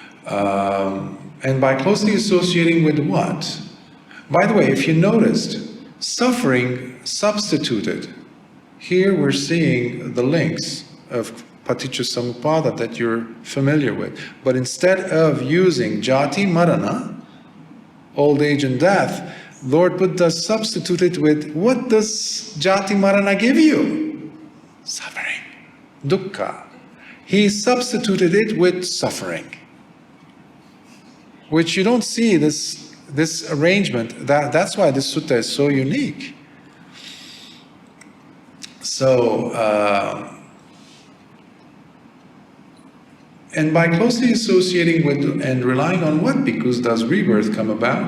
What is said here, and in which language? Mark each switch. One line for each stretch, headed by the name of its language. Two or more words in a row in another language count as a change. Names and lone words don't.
English: And by closely associating with what? By the way, if you noticed, suffering substituted. Here we're seeing the links of
Pali: Paticca Samuppada
English: that you're familiar with. But instead of using
Pali: jati marana,
English: old age and death, Lord Buddha substituted with, what does
Pali: jati marana
English: give you? Suffering. Dukkha. He substituted it with suffering. Which you don't see this arrangement. That's why this sutta is so unique. So, and by closely associating with and relying on what bhikkhus does rebirth come about?